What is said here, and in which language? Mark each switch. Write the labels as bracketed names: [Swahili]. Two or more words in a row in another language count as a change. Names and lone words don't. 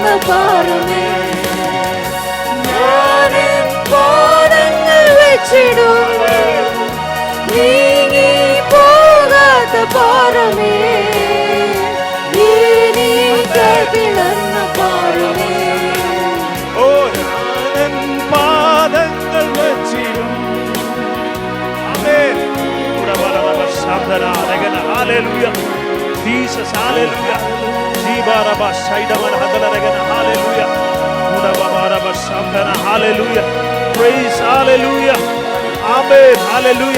[Malayalam] പാറമേ, ഞാനെൻ പാദങ്ങൾ വെച്ചിടും നീങ്ങി പോകാത്ത പാറമേ, പിളർന്ന പാറമേ. ഓ ഞാനെൻ പാദങ്ങൾ വെച്ചിടും. ആമേൻ. [English] Hallelujah. Jesus, hallelujah. Jibaraba Shaidaman Hadalaragana, hallelujah. Mudabaraba Shamdana, hallelujah. Praise, hallelujah. Amen, hallelujah.